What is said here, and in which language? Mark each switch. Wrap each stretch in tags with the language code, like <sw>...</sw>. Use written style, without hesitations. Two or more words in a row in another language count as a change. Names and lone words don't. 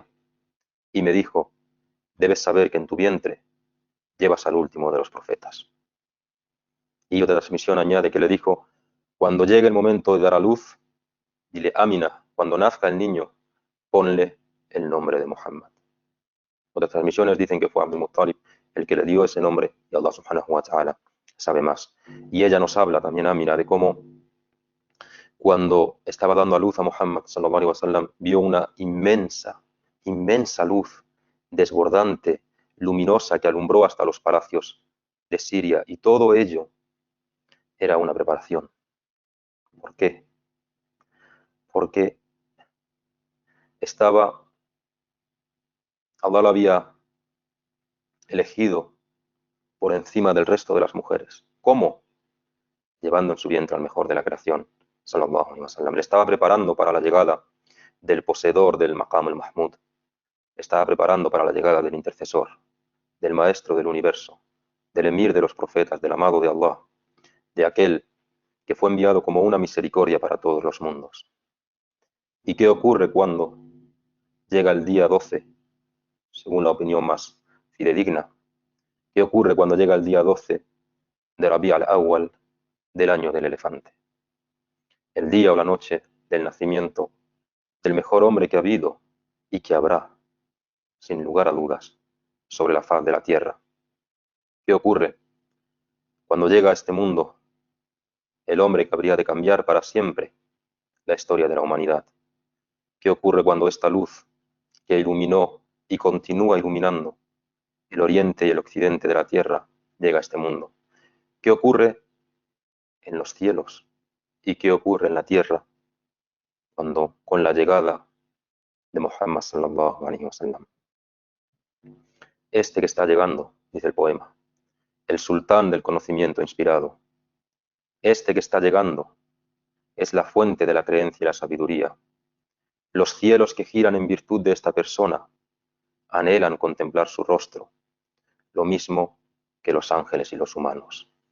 <es>Y me dijo, debes saber que en tu vientre llevas al último de los profetas. Y otra transmisión añade que le dijo, cuando llegue el momento de dar a luz, dile, Amina, cuando nazca el niño, ponle el nombre de Muhammad. Otras transmisiones dicen que fue Abdul Muttalib el que le dio ese nombre y Allah</es> <ar>سبحانه وتعالى</ar> <es>sabe más. Y ella nos habla también, Amina, de cómo cuando estaba dando a luz a Muhammad</es> <ar>صلى الله عليه وسلم,</ar> <es>vio una inmensa luz desbordante, luminosa, que alumbró hasta los palacios de Siria. Y todo ello era una preparación. ¿Por qué? Porque Allah la había elegido por encima del resto de las mujeres. ¿Cómo? Llevando en su vientre al mejor de la creación,</es> <ar>صلى الله عليه وسلم.</ar> <es>Le estaba preparando para la llegada del poseedor del Maqam al-Mahmud. Le estaba preparando para la llegada del intercesor, del maestro del universo, del emir de los profetas, del amado de Allah, de aquel que fue enviado como una misericordia para todos los mundos. ¿Y qué ocurre cuando llega el día 12, según la opinión más fidedigna? ¿Qué ocurre cuando llega el día 12 de Rabi' al-Awwal del año del elefante? El día o la noche del nacimiento del mejor hombre que ha habido y que habrá, sin lugar a dudas, sobre la faz de la tierra. ¿Qué ocurre cuando llega a este mundo el hombre que habría de cambiar para siempre la historia de la humanidad? ¿Qué ocurre cuando esta luz que iluminó y continúa iluminando el oriente y el occidente de la tierra llega a este mundo? ¿Qué ocurre en los cielos y qué ocurre en la tierra cuando con la llegada de Muhammad</es> <ar>صلى الله عليه وسلم?</ar> <es>Este que está llegando, dice el poema, el sultán del conocimiento inspirado, este que está llegando es la fuente de la creencia y la sabiduría. Los cielos que giran en virtud de esta persona anhelan contemplar su rostro, lo mismo que los ángeles y los humanos.</es>